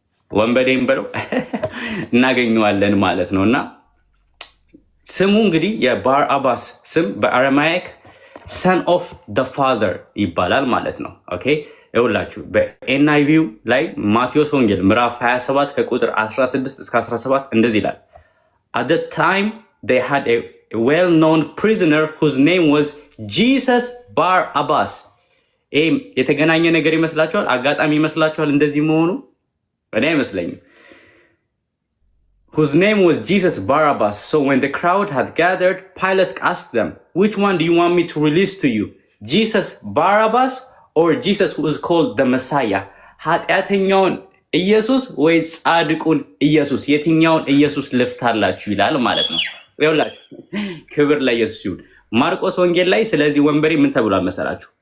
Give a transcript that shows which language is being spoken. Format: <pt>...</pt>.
<am>ወንበዴም ብለው እናገኘዋለን ማለት ነው። እና ስሙ እንግዲህ የባርአባስ ስም በአረማይክ ሰን ኦፍ ደ ፋዘር ይባላል ማለት ነው። ኦኬ ይኸውላችሁ በኤንአይቪው ላይ ማቴዎስ ወንጌል ምዕራፍ 27 ከቁጥር 16 እስከ 17 እንደዚህ ይላል።</am> <en>At the time they had a well-known prisoner whose name was Jesus Barabbas.</en> <am>የተገናኘ ነገር ይመስላችኋል? አጋጣሚ ይመስላችኋል እንደዚህ መሆኑ? እኔ አይመስለኝም።</am> <en>Whose name was Jesus Barabbas. So when the crowd had gathered, Pilate asked them, which one do you want me to release to you? Jesus Barabbas or Jesus who is called the Messiah?</en> <am>ኃጢአተኛውን ኢየሱስ ወይ ጻድቁን ኢየሱስ የትኛውን ኢየሱስ ልፍታላችሁ ይላል ማለት ነው። ይኸውላችሁ ክብር ለኢየሱስ ይሁን። ማርቆስ ወንጌል ላይ ስለዚህ ወንበዴ ምን ተብሏል መሰላችሁ?</am>